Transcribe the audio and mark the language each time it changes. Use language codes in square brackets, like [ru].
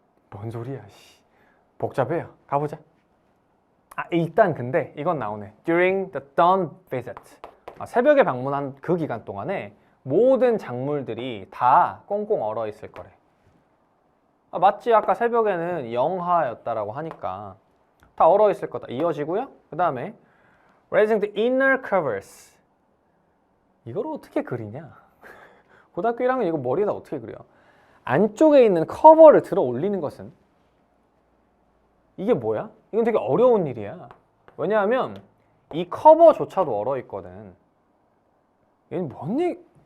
[ko] 뭔 소리야, 씨. 복잡해요. 가보자. 일단 근데 이건 나오네. [en] During the dawn visit. [ko] 새벽에 방문한 그 기간 동안에 모든 작물들이 다 꽁꽁 얼어 있을 거래. 맞지? 아까 새벽에는 영하였다라고 하니까 다 얼어 있을 거다. 이어지고요. 그 다음에 [en] raising the inner covers. [ko] 이걸 어떻게 그리냐? 고등학교 1학년 이거 머리에다 어떻게 그려? 안쪽에 있는 커버를 들어 올리는 것은 이게 뭐야? 이건 되게 어려운 일이야. 왜냐하면 이 커버조차도 얼어 있거든. 얘는 뭔 얘기?